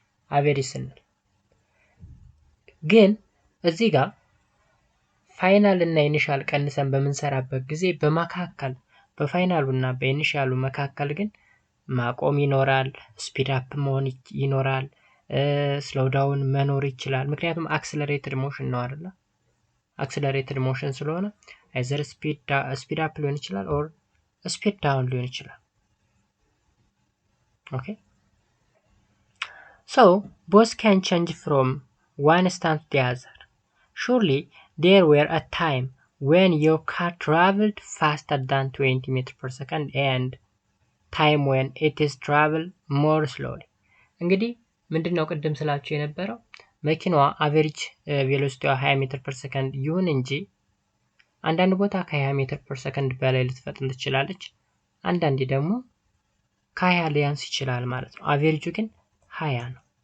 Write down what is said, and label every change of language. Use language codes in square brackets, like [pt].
[am] አቬሬጅ ስንል። ግን እዚህ ጋር ፋይናል እና ኢኒሻል ቀንሰን በምንሰራበት ጊዜ በመካከል በፋይናሉ እና በኢኒሻሉ መካከል ግን ማቆም ይኖራል፣ ስፒድ አፕ መሆን ይኖራል፣ ስሎው ዳውን መኖር ይችላል። ምክንያቱም አክሰለሬትድ ሞሽን ነው አይደል? አክሰለሬትድ ሞሽን ስለሆነ አይዘር ስፒድ አፕ ሊሆን ይችላል ኦር ስፒድ ዳውን ሊሆን ይችላል። ኦኬ [en] so both can change from one instant to the other. Surely there were a time when your car traveled faster than 20 meters per second and time when it is travel more slowly. [am] እንግዲህ ምንድነው ቅድም ስላችሁ የነበረው መኪናዋ አቨሬጅ ቬሎሲቲዋ 20 ሜትር ፐር ሰከንድ ይሁን እንጂ አንዳንድ ቦታ ከ20 ሜትር ፐር ሰከንድ በላይ ልትፈጥን ትችላለች፣ አንዳንዴ ደግሞ ከ20 ሊያንስ ይችላል ማለት ነው። አቨሬጁ ግን 20 ነው።